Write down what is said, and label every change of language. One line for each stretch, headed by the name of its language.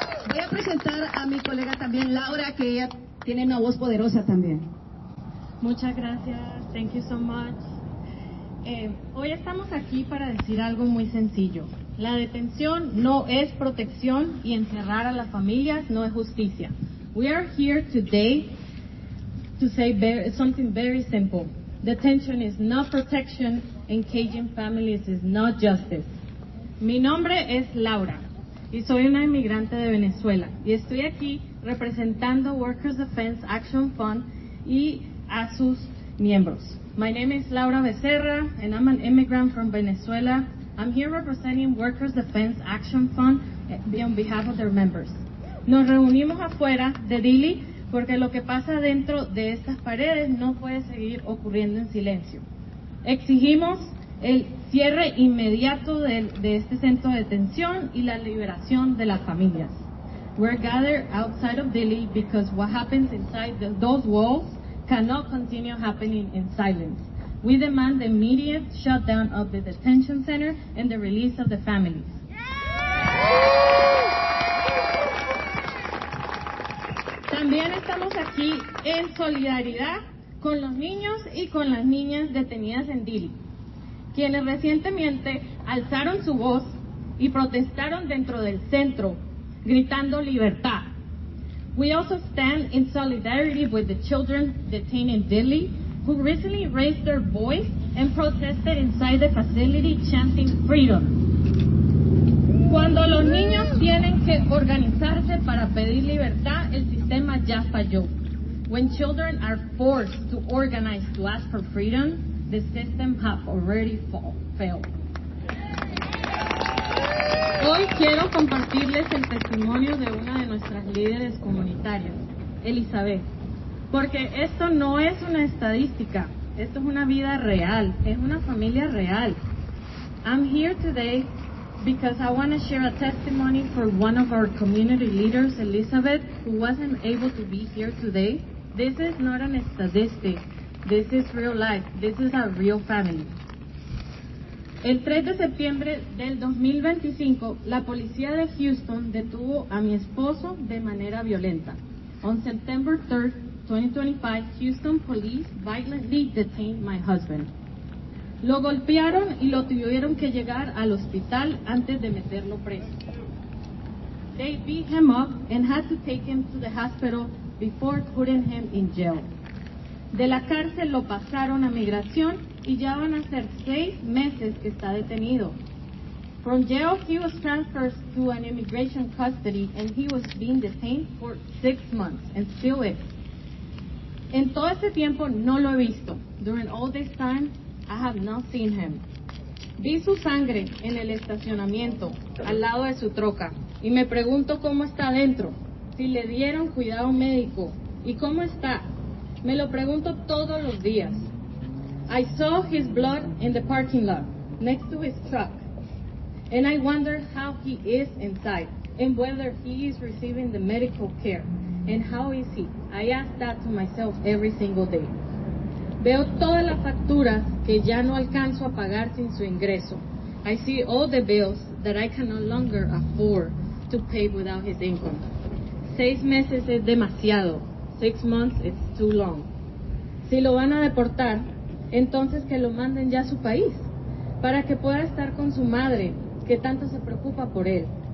Spanish: Voy a presentar a mi colega también, Laura, que ella tiene una voz poderosa también. Muchas gracias,
English: thank you so much.
Spanish: Hoy estamos aquí para decir algo muy sencillo. La detención no es protección y encerrar a las familias no es justicia.
English: We are here today to say something very simple. Detention is not protection and caging families is not justice.
Spanish: Mi nombre es Laura y soy una inmigrante de Venezuela y estoy aquí representando Workers Defense Action Fund y a sus miembros.
English: My name is Laura Becerra and I'm an immigrant from Venezuela. I'm here representing Workers Defense Action Fund on behalf of their members.
Spanish: Nos reunimos afuera de Dilley porque lo que pasa dentro de estas paredes no puede seguir ocurriendo en silencio. Exigimos el cierre inmediato de este centro de detención y la liberación de las familias.
English: We're gathered outside of Dilley because what happens inside those walls cannot continue happening in silence. We demand the immediate shutdown of the detention center and the release of the families.
Spanish: También estamos aquí en solidaridad con los niños y con las niñas detenidas en Dilley, quienes recientemente alzaron su voz y protestaron dentro del centro, gritando libertad.
English: We also stand in solidarity with the children detained in Dilley, who recently raised their voice and protested inside the facility chanting freedom.
Spanish: Cuando los niños tienen que organizarse para pedir libertad, el sistema ya falló.
English: When children are forced to organize to ask for freedom, the system has already failed.
Spanish: Hoy quiero compartirles el testimonio de una de nuestras líderes comunitarias, Elizabeth, porque esto no es una estadística, esto es una vida real, es una familia real.
English: I'm here today because I want to share a testimony for one of our community leaders, Elizabeth, who wasn't able to be here today. This is not an statistic, this is real life, this is a real family.
Spanish: El 3 de septiembre del 2025, la policía de Houston detuvo a mi esposo de manera violenta.
English: On September 3rd, 2025, Houston police violently detained my husband.
Spanish: Lo golpearon y lo tuvieron que llegar al hospital antes de meterlo preso.
English: They beat him up and had to take him to the hospital before putting him in jail.
Spanish: De la cárcel lo pasaron a migración y ya van a ser 6 meses que está detenido.
English: From jail, he was transferred to an immigration custody and he was being detained for 6 months and still is.
Spanish: En todo este tiempo no lo he visto.
English: During all this time, I have not seen him.
Spanish: Vi su sangre en el estacionamiento, al lado de su troca, y me pregunto cómo está adentro, si le dieron cuidado médico, y cómo está. Me lo pregunto todos los días.
English: I saw his blood in the parking lot, next to his truck, and I wonder how he is inside, and whether he is receiving the medical care, and how is he. I ask that to myself every single day.
Spanish: Veo todas las facturas que ya no alcanzo a pagar sin su ingreso.
English: I see all the bills that I can no longer afford to pay without his income.
Spanish: 6 meses es demasiado.
English: 6 months is too long.
Spanish: Si lo van a deportar, entonces que lo manden ya a su país, para que pueda estar con su madre, que tanto se preocupa por él.